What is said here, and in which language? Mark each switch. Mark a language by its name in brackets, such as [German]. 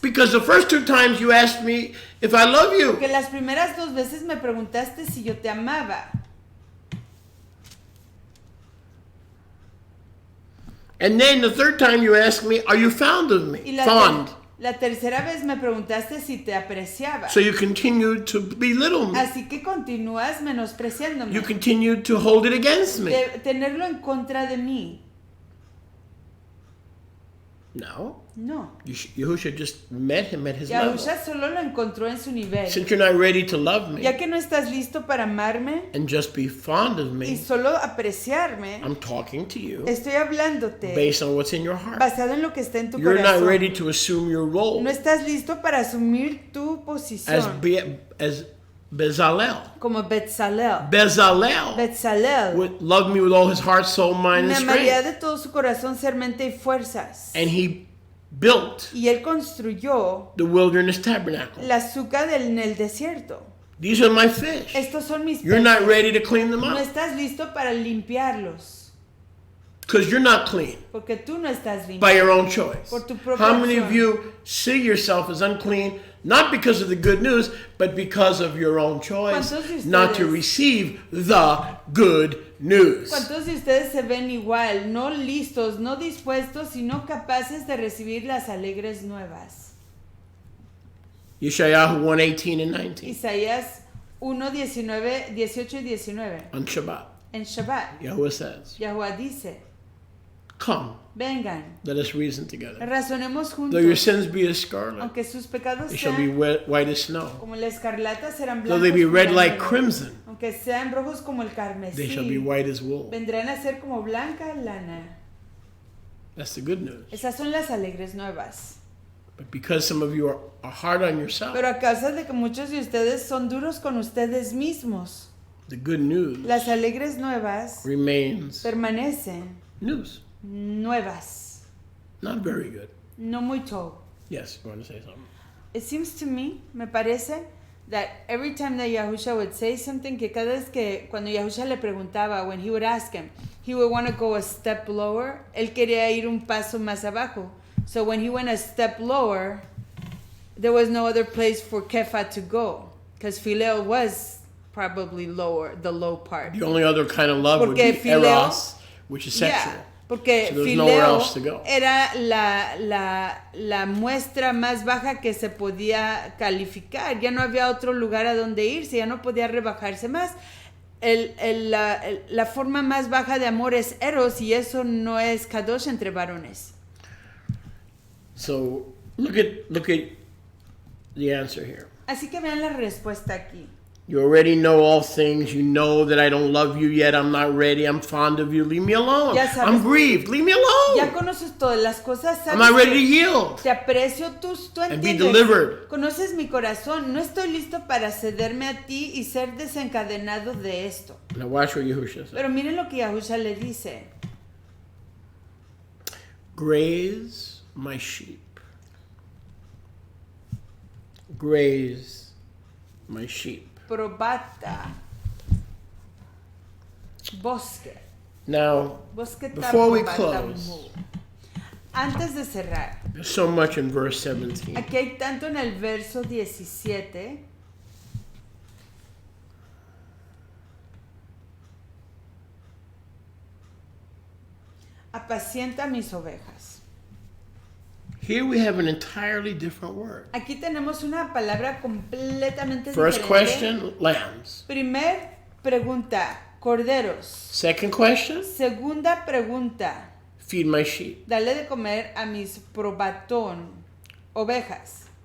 [English] Because the first two times you asked me if I love you. [Spanish] Porque las primeras 2 veces me preguntaste si yo te amaba. [English] And then the third time you asked me, are you fond of me? [Spanish] Y [English] Fond. [Spanish] la tercera vez me preguntaste si te apreciaba. [English] So you continued to belittle me. [Spanish] Así que continúas menospreciándome. [English] You continued to hold it against me. [Spanish] De tenerlo en contra de mí. [English] No. No. Yahusha just met him at his level. [Spanish] Yahusha solo lo encontró en su nivel. [English] Since you're not ready to love me [Spanish] Ya que no estás listo para amarme [English] and just be fond of [Spanish] y [English] me, [Spanish] solo apreciarme, [English] I'm talking to you [Spanish] estoy hablándote [English] based on what's in your heart. [Spanish] basado en lo que está en tu [English] You're not [Spanish] corazón. [English] ready to assume your role [Spanish] No estás listo para asumir tu posición [English] as Bezalel. [Spanish] como Betzalel. [English] Bezalel [Spanish] Betzalel [English] would love me with all his heart, soul, mind, [Spanish] me [English] and [Spanish] amaría [English] strength. [Spanish] de todo su corazón, ser, mente y fuerzas. [English] And he built [Spanish] Y él construyó [English] the wilderness tabernacle. [Spanish] la azúcar en el desierto. [English] These are my fish. [Spanish] Estos son mis [English] You're not [Spanish] peces. [English] ready to clean them [Spanish] No [English] up [Spanish] estás listo para limpiarlos, [English] because you're not clean [Spanish] porque tú no estás limpio. [English] by your own choice. [Spanish] Por tu propia [English] How many of [Spanish] acción. [English] you see yourself as unclean, not because of the good news, but because of your own choice [Spanish] ¿Cuántos de ustedes- [English] not to receive the good news? [Spanish] ¿Cuántos de ustedes se ven igual, no listos, no dispuestos y no capaces de recibir las alegres nuevas? [English] Yeshayahu 1:18 and 19 [Spanish] Isaías 1, 18 y 19. [English] on Shabbat. [Spanish] En Shabbat, [English] Yahuwah says, [Spanish] Yahuwah dice, [English] come, [Spanish] vengan, [English] let us reason together. [Spanish] razonemos [English] Though your [Spanish] juntos, [English] sins be as scarlet, [Spanish] aunque sus pecados [English] they shall be [Spanish] sean [English] white as snow. [Spanish] como la escarlata, serán [English] Though [Spanish] blancos [English] they be [Spanish] como [English] red [Spanish] la [English] like [Spanish] nieve. [English] crimson, [Spanish] Aunque sean rojos como el [English] they shall be [Spanish] carmesí, [English] white as wool. [Spanish] vendrán a ser como blanca lana. [English] That's the good news. [Spanish] Esas son las alegres nuevas. [English] But because some of you are hard on yourself, [Spanish] Pero a causa de que muchos de ustedes son duros con ustedes mismos, [English] the good news [Spanish] las alegres nuevas [English] remains [Spanish] permanecen [English] news. [Spanish] nuevas, [English] Not very good. [Spanish] no mucho. [English] Yes, you want to say something? It seems to me, [Spanish] me parece, [English] that every time that Yahusha would say something, [Spanish] que cada vez que cuando Yahusha le preguntaba, [English] when he would ask him, he would want to go a step lower. [Spanish] Él quería ir un paso más abajo. [English] So when he went a step lower, there was no other place for Kefa to go, because Phileo was probably lower, the low part. The only other kind of love would be [Spanish] Porque phileo- [English] eros, which is sexual. [Spanish] Yeah, Porque [English] So there's nowhere [Spanish] Fileo [English] else to go. [Spanish] era la muestra más baja que se podía calificar. Ya no había otro lugar a donde irse, ya no podía rebajarse más. La forma más baja de amor es eros, y eso no es kadosh entre varones. [English] So look at the answer here. [Spanish] Así que vean la respuesta aquí. [English] You already know all things. You know that I don't love you yet. I'm not ready. I'm fond of you. Leave me alone. [Spanish] Ya sabes, [English] I'm grieved. Leave me alone. [Spanish] Ya conoces todas las cosas. [English] I'm not ready to [Spanish] que [English] yield. [Spanish] te aprecio, tú [English] And be [Spanish] entiendes. [English] delivered. [Spanish] Conoces mi corazón. No estoy listo para cederme a ti y ser desencadenado de esto. [English] Now watch what Yahushua says. [Spanish] Pero miren lo que Yahusha le dice. [English] Graze my sheep. Graze my sheep. Probata. Bosque. Now, Bosque before we probata close, [Spanish] mu. Antes de cerrar, [English] there's so much in verse 17. [Spanish] aquí hay tanto en el verso 17. Apacienta mis ovejas. [English] Here we have an entirely different word. [Spanish] Aquí tenemos una palabra completamente [English] First [Spanish] diferente. [English] question, lambs. [Spanish] Primer pregunta, corderos. [English] Second question, [Spanish] Segunda pregunta, [English] feed my sheep. [Spanish] dale de comer a mis probatón, ovejas.